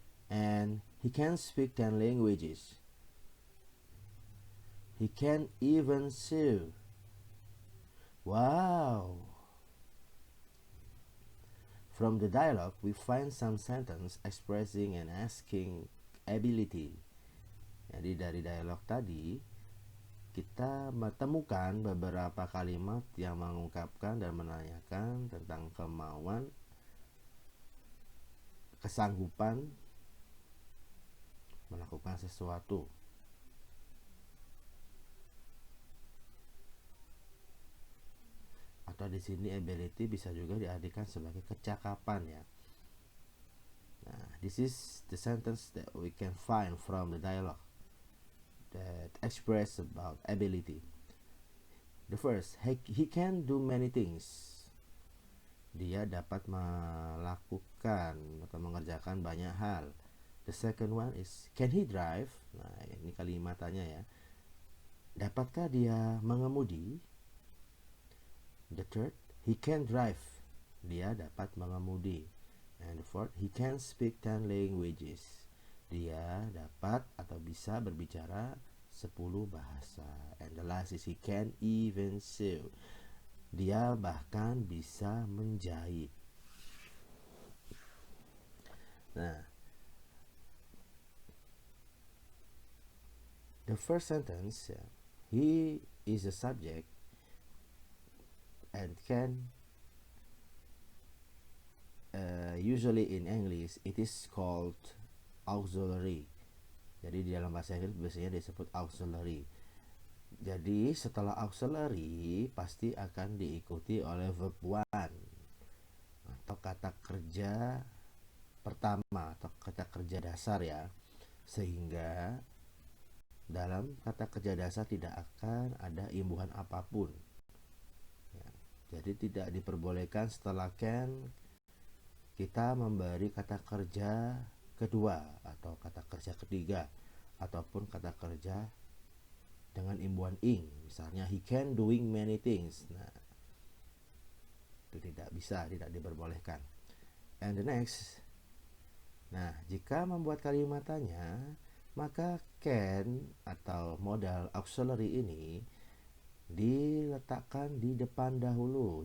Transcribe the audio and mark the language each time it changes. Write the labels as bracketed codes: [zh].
[en] And he can speak 10 languages. He can even sew. Wow! From the dialogue, we find some sentence expressing and asking ability. [id] Jadi dari dialog tadi, kita menemukan beberapa kalimat yang mengungkapkan dan menanyakan tentang kemauan, kesanggupan melakukan sesuatu. di sini ability bisa juga diartikan sebagai kecakapan ya. [en] Nah, this is the sentence that we can find from the dialogue that express about ability. The first, he can do many things. [id] Dia dapat melakukan atau mengerjakan banyak hal. [en] The second one is, can he drive? [id] Nah, ini kalimatnya ya. Dapatkah dia mengemudi? [en] The third, he can drive. [id] Dia dapat mengemudi. [en] And the fourth, he can speak 10 languages. [id] Dia dapat atau bisa berbicara 10 bahasa. [en] And the last is, he can even sew. [id] Dia bahkan bisa menjahit. [en] Nah, the first sentence, he is a subject and can, usually in English it is called auxiliary. [id] Jadi di dalam bahasa Inggris biasanya disebut auxiliary. Jadi setelah auxiliary pasti akan diikuti oleh verb one atau kata kerja pertama atau kata kerja dasar ya. Sehingga dalam kata kerja dasar tidak akan ada imbuhan apapun ya. Jadi tidak diperbolehkan setelah can kita memberi kata kerja kedua atau kata kerja ketiga ataupun kata kerja dengan imbuhan ing. Misalnya [en] he can doing many things. [id] Nah, itu tidak bisa, tidak diperbolehkan. [en] And the next, [id] nah jika membuat kalimat tanya, maka can atau modal auxiliary ini diletakkan di depan dahulu.